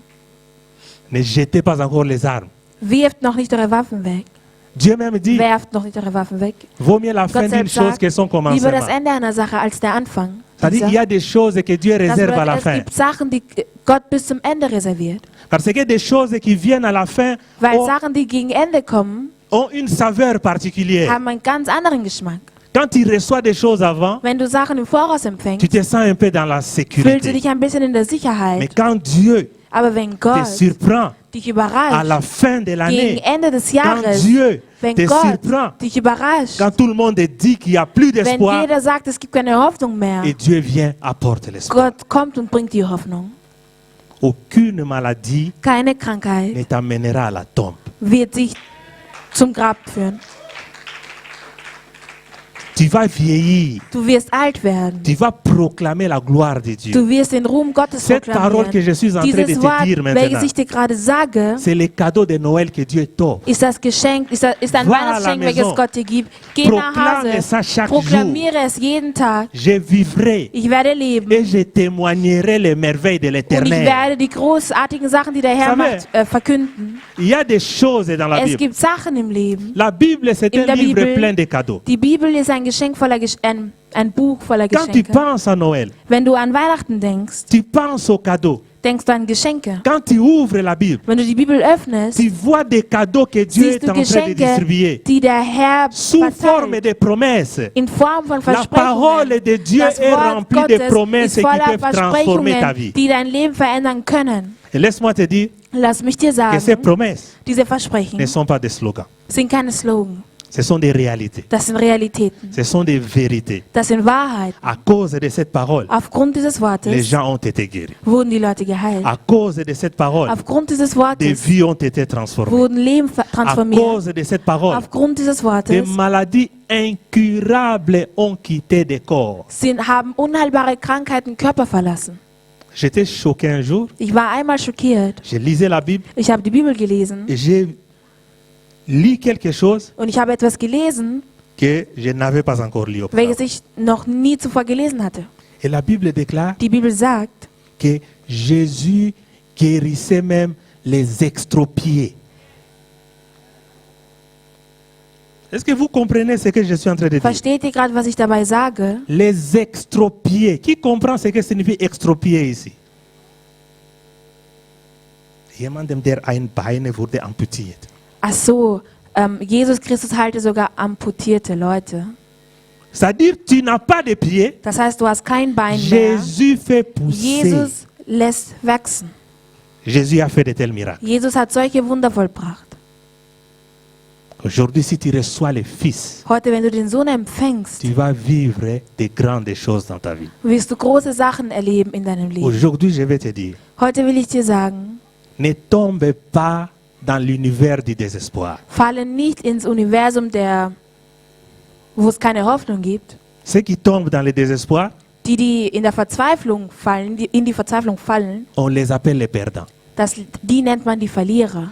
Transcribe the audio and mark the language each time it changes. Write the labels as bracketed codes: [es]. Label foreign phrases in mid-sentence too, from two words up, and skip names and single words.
[fr] vies. Ne jetez pas encore les armes. [de] Wirft noch nicht eure Waffen weg. [fr] Dieu même dit, [de] Werft noch nicht eure Waffen weg. [fr] vaut mieux la fin [de] Gott [fr] d'une [de] selbst [fr] chose [de] sagt, [fr] que son [de] lieber [fr] commencement. [de] das Ende einer Sache als der Anfang. [fr] C'est-à-dire, il y a des choses que Dieu [de] Das [fr] réserve à la [de] bedeutet, [fr] fin. [de] es gibt Sachen, die Gott bis zum Ende reserviert. [fr] Parce que des choses qui viennent à la fin [de] Weil [fr] ont, [de] Sachen, die gegen Ende kommen, [fr] ont une saveur particulière. [de] haben einen ganz anderen Geschmack. [fr] Quand tu reçois des choses avant, [de] Wenn du Sachen im Voraus [fr] tu [de] empfängst, [fr] te sens un peu dans la [de] fühlst du [fr] sécurité. [de] dich ein bisschen in der [fr] Mais [de] Sicherheit. [fr] quand Dieu [de] Aber wenn [fr] te [de] Gott [fr] surprend [de] dich [fr] à [de] überrascht, [fr] la fin de [de] gegen [fr] l'année, [de] Ende des [fr] quand [de] Jahres, [fr] Dieu [de] wenn [fr] te [de] Gott [fr] surprend, [de] dich überrascht, [fr] quand tout le monde dit qu'il n'y a plus [de] wenn [fr] d'espoir, [de] jeder sagt, es gibt keine Hoffnung mehr, [fr] et Dieu vient apporter l'espoir. [de] Gott kommt und bringt die Hoffnung. [fr] Aucune maladie [de] Keine Krankheit [fr] ne t'amènera à la tombe. [de] wird dich zum Grab führen. [fr] Tu vas vieillir. [de] Du wirst alt werden. [fr] Tu vas proclamer la gloire de Dieu. [de] Du wirst den Ruhm Gottes [fr] Cette parole que [de] proklamieren. [fr] je suis en train de [de] Dieses [fr] te [de] Wort, [fr] dire [de] welches [fr] maintenant, [de] ich dir gerade sage, [fr] c'est le cadeau de Noël que Dieu t'offre. [de] ist das Geschenk, ist ein [fr] Va à la [de] Weihnachtsgeschenk, [fr] maison. [de] welches Gott dir gibt. Geh nach [fr] Proclame [de] Hause, [fr] ça chaque [de] proklamiere es jeden Tag. [fr] Je vivrai [de] Ich werde leben [fr] et je témoignerai les merveilles de [de] und ich [fr] l'Éternel. [de] werde die großartigen Sachen, die der Herr [fr] Savez, [de] macht, verkünden. [fr] Il y a des choses dans la [de] Es [fr] Bible. [de] gibt Sachen im Leben. [fr] La Bible, c'est [de] In [fr] un [de] der [fr] livre [de] Bibel- [fr] plein de cadeaux. [de] Die Bibel ist ein Geschenk voller ein Buch voller [fr] Quand tu [de] Geschenke. [fr] penses à Noël, [de] Wenn du an Weihnachten denkst, [fr] tu penses aux cadeaux. [de] denkst du an Geschenke. [fr] Quand tu ouvres la Bible, [de] Wenn du die Bibel öffnest, [fr] tu vois des cadeaux que Dieu [de] siehst [fr] est [de] du [fr] en train de [de] Geschenke, [fr] distribuer [de] die der Herr [fr] sous forme [de] verteilt. [fr] de promesses. [de] In Form von [fr] La parole [de] Versprechungen. [fr] de Dieu [de] Das [fr] est [de] Wort [fr] remplie de [de] Gottes [fr] promesses [de] ist [fr] qui [de] voller [fr] peuvent transformer ta [de] Versprechungen, [fr] vie. [de] die dein Leben verändern können. [fr] Et laisse-moi te dire [de] Lass mich dir [fr] que ces [de] sagen, [fr] promesses [de] diese [fr] ne [de] Versprechen [fr] sont pas des slogans. [de] sind keine Slogans. [fr] Ce sont des réalités. [de] Das sind Realitäten. [fr] Ce sont des vérités. [de] Das sind Wahrheiten. [fr] À cause de cette parole, [de] Aufgrund dieses [fr] les [de] Wortes [fr] gens ont été guéris. [de] wurden die Leute geheilt. [fr] À cause de cette parole, [de] Aufgrund dieses [fr] des [de] Wortes [fr] vies ont été transformées. [de] wurden Leben [fr] À [de] transformiert. [fr] cause de cette parole, [de] Aufgrund dieses [fr] des [de] Wortes [fr] maladies incurables ont quitté des corps. [de] haben unheilbare Krankheiten Körper verlassen. [fr] J'étais choqué un jour, [de] Ich war einmal schockiert. [fr] je lisais la Bible [de] Ich habe die Bibel gelesen [fr] et j'ai lu quelque chose [de] und ich habe etwas gelesen, [fr] que je n'avais pas encore lu auparavant. [de] welches ich noch nie zuvor gelesen hatte. [fr] Et la Bible déclare [de] Die Bibel sagt, [fr] que Jésus guérissait même les extropiés. Est-ce que vous comprenez ce que je suis en train de dire? [de] versteht ihr gerade, was ich dabei sage? [fr] Les extropiés. Qui comprend ce que signifie extropier ici? [de] Jemandem, der ein Bein wurde amputiert. Ach so, Jesus Christus heilte sogar amputierte Leute. [fr] C'est-à-dire, tu n'as pas de pied. [de] Das heißt, du hast kein Bein mehr. [fr] Jésus fait pousser. [de] Jesus lässt wachsen. [fr] Jésus a fait de tels miracles. [de] Jesus hat solche Wunder vollbracht. [fr] Aujourd'hui, si tu reçois le Fils, [de] Heute, wenn du den Sohn empfängst, [fr] tu vas vivre de grandes choses dans ta vie. [de] wirst du große Sachen erleben in deinem Leben. [fr] Aujourd'hui, je vais te dire, [de] Heute will ich dir sagen, [fr] ne tombe pas dans l'univers du désespoir. [de] falle nicht ins Universum, wo es keine Hoffnung gibt. [fr] Ceux qui tombent dans le désespoir, [de] Die in der Verzweiflung fallen, die in die Verzweiflung fallen, [fr] on les appelle les perdants. [de] die nennt man die Verlierer.